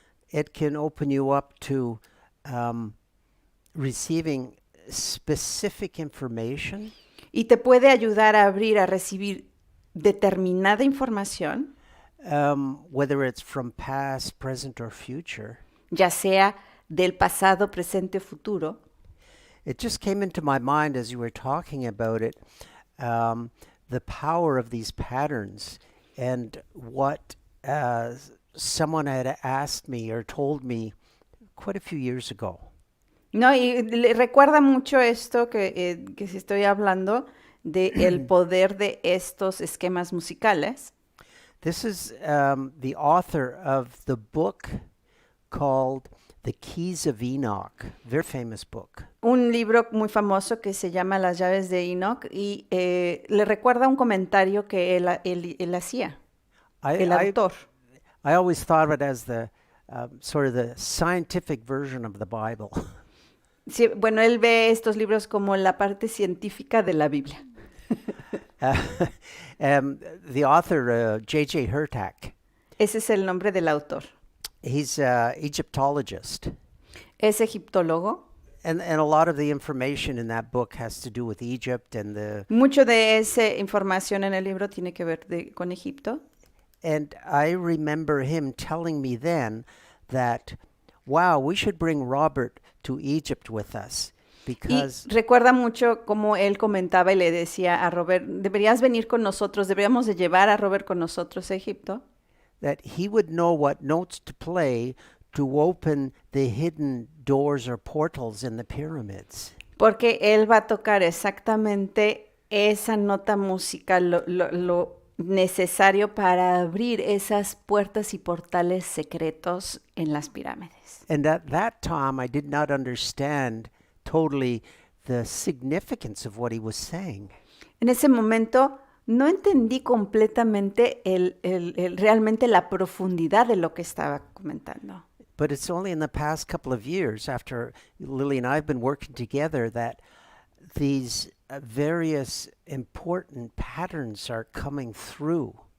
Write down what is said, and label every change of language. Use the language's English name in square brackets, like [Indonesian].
[English] It can open you up to receiving specific information. [Spanish] Y te puede ayudar a abrir a recibir determinada información, [English] whether it's from past, present, or future. [Spanish] ya sea del pasado, presente o futuro. [English] It just came into my mind as you were talking about it, the power of these patterns and what someone had asked me or told me quite a few years ago. [Spanish] No, y le recuerda mucho esto que si estoy hablando del poder de estos esquemas musicales. [English] This is the author of the book called The Keys of Enoch, very famous book. [Spanish] Un libro muy famoso que se llama Las llaves de Enoch y le recuerda un comentario que él hacía, el autor. [English] I always thought of it as the sort of the scientific version of the Bible. [Spanish] Sí, bueno, él ve estos libros como la parte científica de la Biblia. [English] The author, J.J. Hurtak. [Spanish] Ese es el nombre del autor. [English] He's an Egyptologist. [Spanish] Es egiptólogo. [English] And a lot of the information in that book has to do with Egypt and [Spanish] Mucho de esa información en el libro tiene que ver con Egipto. [English] And I remember him telling me then that, wow, we should bring Robert to Egypt with us. Because [Spanish] y recuerda mucho cómo él comentaba y le decía a Robert, deberías venir con nosotros, deberíamos de llevar a Robert con nosotros a Egipto. [English] That he would know what notes to play to open the hidden doors or portals in the pyramids. [Spanish] Porque él va a tocar exactamente esa nota musical, lo necesario para abrir esas puertas y portales secretos en las pirámides. [English] And at that time I did not understand totally the significance of what he was saying. [Spanish] En ese momento no entendí completamente realmente la profundidad de lo que estaba comentando. [English] But it's only in the past couple of years, after Lilly and I have been working together, that these various important patterns are coming through.